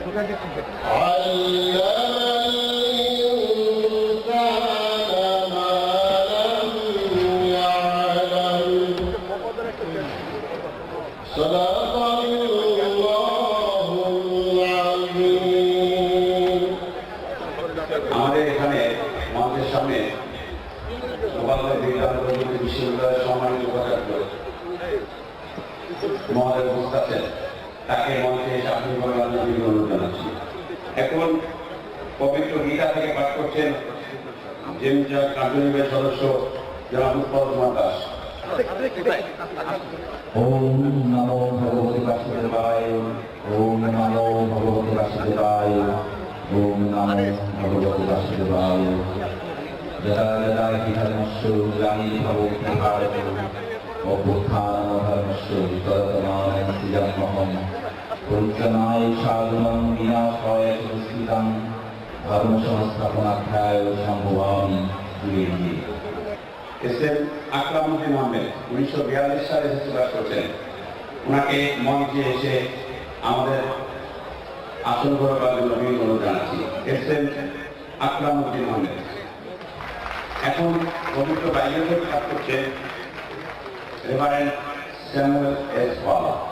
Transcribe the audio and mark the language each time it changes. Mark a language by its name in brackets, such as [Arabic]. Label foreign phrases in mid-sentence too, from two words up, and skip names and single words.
[Arabic] الإنسان ما لم يعلم صدق الله العظيم [Bangla] আমাদের এখানে মঞ্চের সামনে গোপালগঞ্জ বিজ্ঞান ও প্রযুক্তি বিশ্ববিদ্যালয়ের সম্মানিত উপাচার্য মহোদয় উপস্থিত আছেন, তাকে মঞ্চে এসে আপনি অনুরোধ জানাচ্ছি। এখন পবিত্র গীতা থেকে পাঠ করছেন জেমজা কার্যনির্বাহী সদস্য জনাব উৎপল কুমার দাস। [Sanskrit] ওম নমো ভগবতে বাসুদেবায়, ওম নমো ভগবতে বাসুদেবায়, ওম নমো ভগবতে বাসুদেবায়। যদা যদা হি ধর্মস্য গ্লানির্ভবতি ভারতে অভ্যুত্থানমধর্মস্য তদাতমানস্তি জন্মহম পরিত্রাণায় সাধুনাং বিনাশায় চ দুষ্কৃতাং ধর্ম সংস্থাপনার্থায় সম্ভবামি যুগে যুগে। [Bangla] এসএম আকরামউদ্দিন আহমেদ 1942 সালে প্রকাশ করেছেন। ওনাকে মঞ্চে এসে আমাদের আসন করার জন্য অনুরোধ জানাচ্ছি। এসএম আকরামউদ্দিন আহমেদ। এখন পবিত্র বাইবেল পাঠ করছেন রেভারেন্ড স্যামুয়েল এস পাল।